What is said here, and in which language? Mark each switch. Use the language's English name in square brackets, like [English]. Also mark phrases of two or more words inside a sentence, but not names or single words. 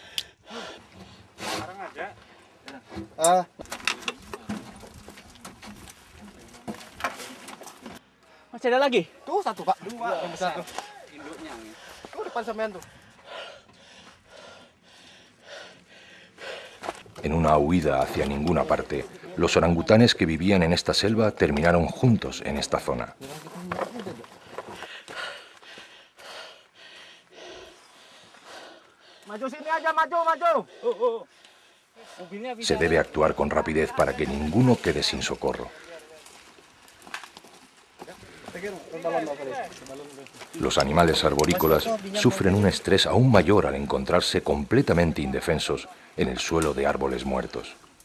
[Indonesian] Masih ada lagi? Tuh satu Pak. Dua yang besar tuh. Induknya. Tuh depan sampean tuh. [Spanish] En una huida hacia ninguna parte, los orangutanes que vivían en esta selva terminaron juntos en esta zona. [Indonesian] Maju sini aja, maju. [Spanish] Se debe actuar con rapidez para que ninguno quede sin socorro. Los animales arborícolas sufren un estrés aún mayor al encontrarse completamente indefensos en el suelo de árboles muertos.